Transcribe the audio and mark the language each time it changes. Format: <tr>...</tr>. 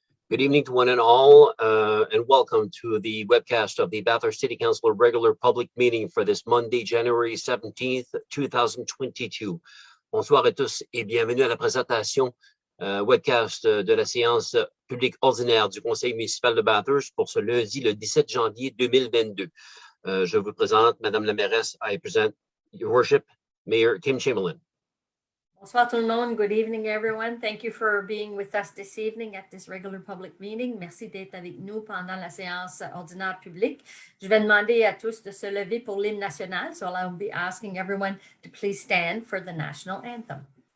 <en>Good evening to one and all, and welcome to the webcast of the Bathurst City Council regular public meeting for this Monday, January 17th, 2022.</en> <fr>Bonsoir à tous et bienvenue à la présentation webcast de la séance publique ordinaire du Conseil municipal de Bathurst pour ce lundi, le 17 janvier 2022. Je vous présente Madame la mairesse.</fr> <en>I present Your Worship, Mayor Kim Chamberlain.</en> <fr>Bonsoir tout le monde.</fr> <en>Good evening, everyone. Thank you for being with us this evening at this regular public meeting.</en> <fr>Merci d'être avec nous pendant la séance ordinaire publique. Je vais demander à tous de se lever pour l'hymne national.</fr> <en>So I'll be asking everyone to please stand for the national anthem.</en>